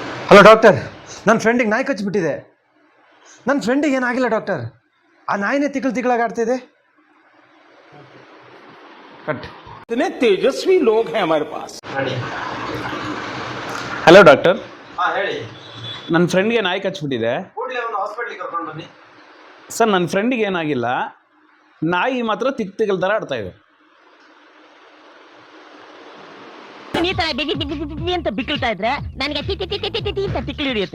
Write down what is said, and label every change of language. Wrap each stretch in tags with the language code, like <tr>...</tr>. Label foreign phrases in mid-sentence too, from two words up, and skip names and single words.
<en>hello doctor,</en> <kn>ನನ್ನ ಫ್ರೆಂಡಿಗೆ ನಾಯಿ ಕಚ್ಚಿಬಿಟ್ಟಿದೆ. ನನ್ನ ಫ್ರೆಂಡಿಗೆ ಏನಾಗಿಲ್ಲ ಡಾಕ್ಟರ್. ಆ ನಾಯಿನೇ ತಿಕ್ಕಳಾಗಿ ಆಡ್ತಿದೆ. ಕಟ್.</kn> <hi>इतने तेजस्वी लोग हैं हमारे पास.</hi> <en>Hello doctor,</en> <kn>ಹೇಳಿ. ನನ್ನ ಫ್ರೆಂಡ್ಗೆ ನಾಯಿ ಕಚ್ಚಿಬಿಟ್ಟಿದೆ. ಕೂಡಲೇ ಅವನು ಹಾಸ್ಪಿಟ್ಲಿಗೆ ಕರ್ಕೊಂಡು ಬನ್ನಿ. ಸರ್, ನನ್ನ ಫ್ರೆಂಡಿಗೆ ಏನಾಗಿಲ್ಲ, ನಾಯಿ ಮಾತ್ರ ತಿಕ್ಕಲ್ ಥರ ಆಡ್ತಾ ಇದೆ. ಈ ತರ ಬಿಗಿ ಬಿಗಿ ಬಿಗಿ ಅಂತ ಬಿಕ್ಕಳ್ತಾ ಇದ್ರೆ ನನಗೆ ಟಿ ಟಿ ಟಿ ಟಿ ಟಿ ಅಂತ ತಿಕ್ಕಲು ಹಿಡಿಯುತ್ತೆ.</kn>